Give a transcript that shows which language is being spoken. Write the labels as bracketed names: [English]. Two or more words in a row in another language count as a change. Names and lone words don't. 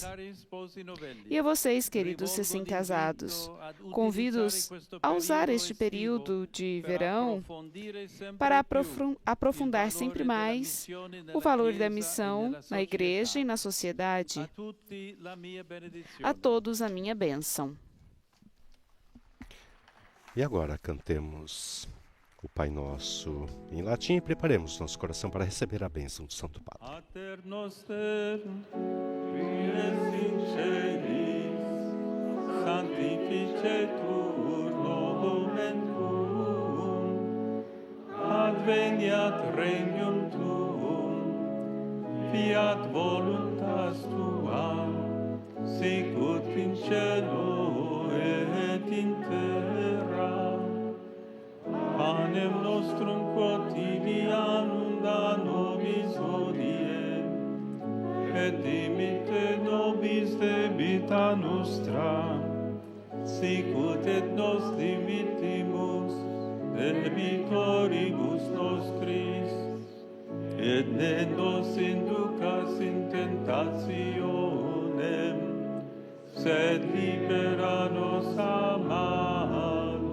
[Portuguese] E a vocês, queridos recém-casados, convido-os a usar este período de verão para aprofundar sempre mais o valor da missão na Igreja e na sociedade. A todos a minha bênção. E agora cantemos o Pai Nosso em latim e preparemos nosso coração para receber a bênção do Santo Padre. [Latin] Pater noster, qui es in celis, sanctificetur nomen tuum, adveniat regnum tuum, fiat voluntas tua, sicut in cielo et in terra. Panem nostrum quotidianum da nobis hodie, et dimitte nobis debita nostra, sicut et nos dimittimus debitoribus nostris, et ne nos inducas in tentationem, sed libera nos a malo.